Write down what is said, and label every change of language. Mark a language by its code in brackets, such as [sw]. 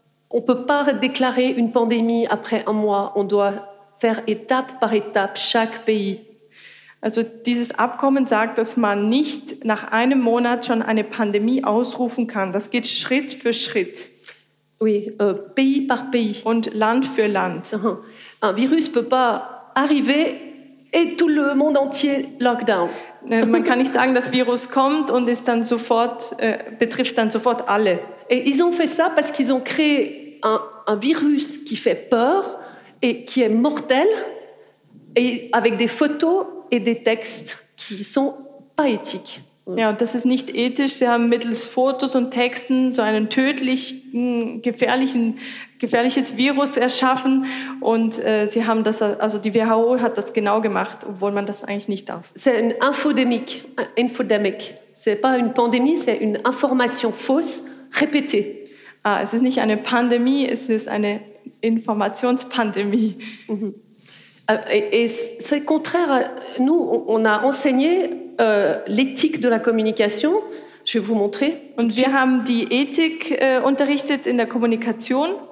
[fr] On peut pas déclarer une pandémie après un mois, on doit faire étape par étape chaque pays. [de] Also dieses Abkommen sagt, dass man nicht nach einem Monat schon eine Pandemie ausrufen kann. Das geht Schritt für Schritt. [fr] Oui, pays par pays. [de] Und Land für Land. [fr] Un virus peut pas arriver et tout le monde entier lockdown. [de] Man kann nicht sagen, das Virus kommt und ist dann sofort, betrifft dann sofort alle. [fr] Et ils ont fait ça parce qu'ils ont créé un virus qui fait peur et qui est mortel, et avec des photos et des textes qui sont pas éthiques. [de] Ja, das ist nicht ethisch. Sie haben mittels Fotos und Texten so einen tödlichen, gefährliches Virus erschaffen und sie haben das, also die WHO hat das genau gemacht, obwohl man das eigentlich nicht darf. [fr] C'est une infodémique, C'est pas une pandémie, c'est une information fausse répétée. [de] Ah, es ist nicht eine Pandemie, es ist eine Informationspandemie. [fr] Et c'est contraire. Nous, on a enseigné l'éthique de la communication. Je vais vous montrer. [de] Und wir haben die Ethik unterrichtet in der Kommunikation.